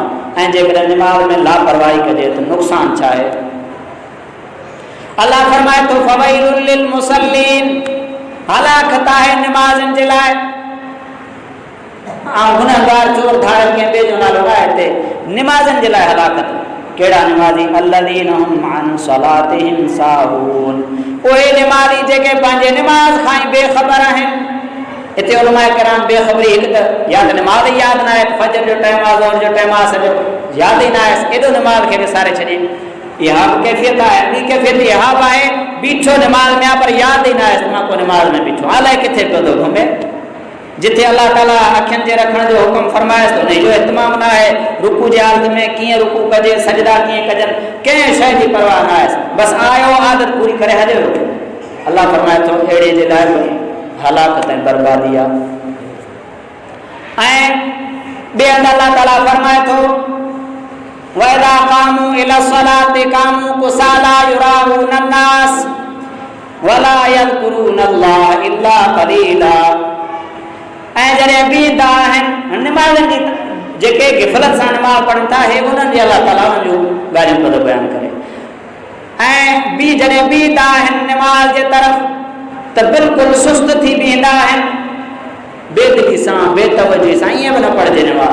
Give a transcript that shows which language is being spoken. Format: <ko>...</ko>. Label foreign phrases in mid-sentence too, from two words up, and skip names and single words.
<sd>ऐं जेकॾहिं नमाज़ में लापरवाही कजे त नुक़सानु छा आहे? अल्लाह फरमाए थो</sd> <ar>فويل للمصلين,</ar> <sd>हलाकत आहे नमाज़नि जे लाइ। गुनहगार चोर धाड़क कंहिं ॿिए जो नालो आहे हिते, नमाज़नि जे लाइ हलाकत। कहिड़ा नमाज़ी?</sd> <ar>الذين هم عن صلاتهم ساهون,</ar> <sd>उहे नमाज़ी जेके पंहिंजे नमाज़ खां ई बेख़बर आहिनि। हिते उलमाए किराम बेख़बरी हिकु त या त नमाज़ ई यादि न आहे, फजर जो टाइम आहे, ज़ोहर जो टाइम आहे, सॼो यादि ई न आहे, एॾो नमाज़ खे विसारे छॾे। इहा बि कैफ़ियत आहे। ॿी कैफ़ियत इहा बि आहे, बीठो नमाज़ में आहे पर यादि ई न आहे त मां को नमाज़ में बीठो, अलाए किथे पियो थो घुमे। जिथे अल्लाह ताला अखियुनि जे रखण जो हुकुम फरमाएसि थो, हुनजो इत्माम न आहे। रुकू जे हालत में कीअं रुकू कजे, सजदा कीअं कजनि, कंहिं शइ जी परवाह न आहे, बसि आयो आदत पूरी करे हलियो। अल्लाह फरमाए थो अहिड़े जे लाइ हलाकत ऐं बर्बादी आहे। ऐं ॿिए हंधि अल्लाह ताला फरमाए थो</sd> <ar>وإذا قاموا إلى الصلاة قاموا كسالى يراءون الناس ولا يذكرون الله إلا قليلا.</ar> <sd>ऐं जॾहिं बीहंदा आहिनि नमाज़नि जी, जेके गिफ़लत सां नमाज़ पढ़नि था, हे उन्हनि जी अल्लाह ताला उन्हनि जूं ॻाल्हियूं पियो बयानु करे। ऐं जॾहिं बीहंदा आहिनि नमाज़ जे तरफ़ त बिल्कुलु सुस्त थी बीहंदा आहिनि, बेदिली सां, बेतवजी सां, ईअं बि न पढ़िजे नमाज़।</sd>